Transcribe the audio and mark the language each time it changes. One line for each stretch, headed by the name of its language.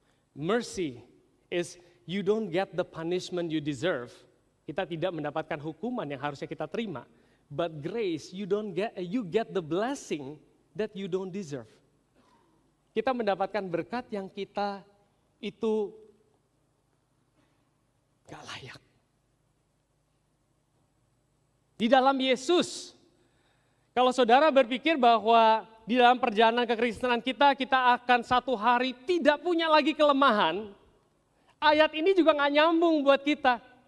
English: Mercy is you don't get the punishment you deserve.
Indonesian: Kita tidak mendapatkan hukuman yang harusnya kita terima.
English: But grace, you get the blessing that you don't deserve.
Indonesian: Kita mendapatkan berkat yang kita itu gak layak. Di dalam Yesus, kalau saudara berpikir bahwa di dalam perjalanan kekristenan kita akan satu hari tidak punya lagi kelemahan, ayat ini juga gak nyambung buat kita.